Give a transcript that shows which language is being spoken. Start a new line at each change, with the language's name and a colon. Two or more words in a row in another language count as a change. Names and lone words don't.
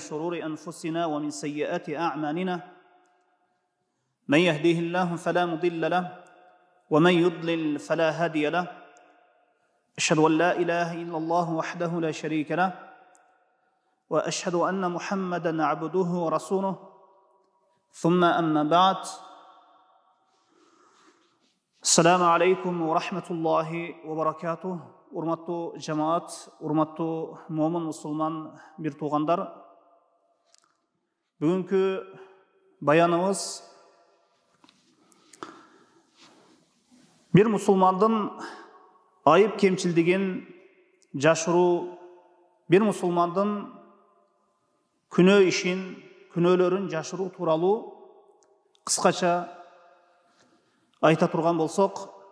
Arabic: شرور أنفسنا ومن سيئات أعمالنا من يهديه الله فلا مضل له ومن يضلل فلا هادي له أشهد أن لا إله إلا الله وحده لا شريك له وأشهد أن محمدا عبده ورسوله ثم أما بعد السلام عليكم ورحمة الله وبركاته.
Kyrgyz: Урматтуу жамаат, урматтуу момун мусулман бир туугандар. Бүгүнкү баяныбыз бир мусулмандын айып кемчилдигин жашыруу, бир мусулмандын күнөө ишин, күнөөлөрүн жашыруу тууралуу кыскача айта турган болсок,